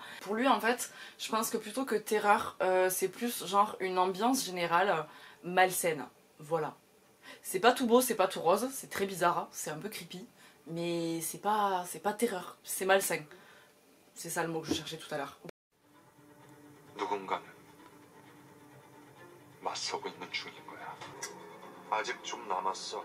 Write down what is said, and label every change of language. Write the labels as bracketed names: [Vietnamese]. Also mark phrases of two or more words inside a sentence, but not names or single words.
[French] Pour lui en fait, je pense que plutôt que terreur, c'est plus genre une ambiance générale malsaine. Voilà. C'est pas tout beau, c'est pas tout rose, c'est très bizarre, c'est un peu creepy. Mais c'est pas terreur, c'est malsain. C'est ça le mot que je cherchais tout à l'heure. [Korean] 누군가는 맞서고 있는 중인 거야. 아직 좀 남았어.